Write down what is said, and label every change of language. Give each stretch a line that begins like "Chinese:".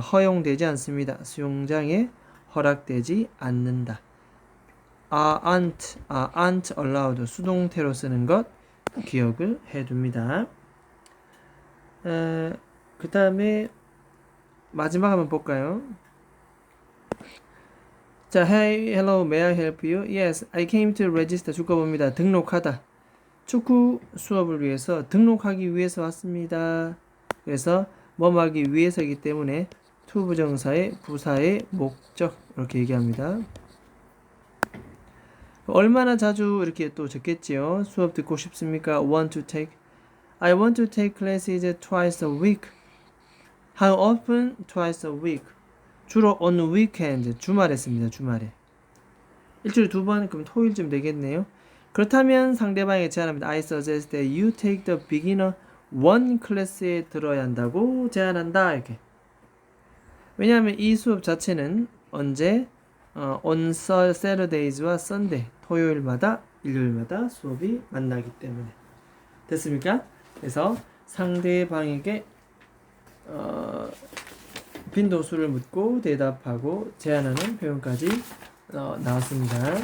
Korean: 허용되지 않습니다. 수영장에 허락되지 않는다.
English: aren't allowed
Korean: 수동태로 쓰는 것 기억을 해둡니다. 그 다음에 마지막 한번 볼까요?
English: 자, Hey, hello, may I help you? Yes, I came to register.
Korean: 줄거 봅니다. 등록하다. 축구 수업을 위해서 등록하기 위해서 왔습니다. 그래서 뭐뭐 하기 위해서이기 때문에 to 부정사의 부사의 목적 이렇게 얘기합니다. 얼마나 자주 이렇게 또 적겠지요. 수업 듣고 싶습니까?
English: want to take. I want to take classes twice a week. How often? Twice a week.
Korean: 주로
English: on weekend,
Korean: 주말에 씁니다. 주말에. 일주일에 2번, 그럼 토요일쯤 되겠네요. 그렇다면 상대방에게 제안합니다.
English: I suggest that you take the beginner one class에
Korean: 들어야 한다고 제안한다. 이렇게. 왜냐하면 이 수업 자체는 언제?
English: on Saturdays
Korean: 와 Sunday, 토요일마다, 일요일마다 수업이 만나기 때문에. 됐습니까? 그래서 상대방에게 빈도수를 묻고 대답하고 제안하는 표현까지 나왔습니다.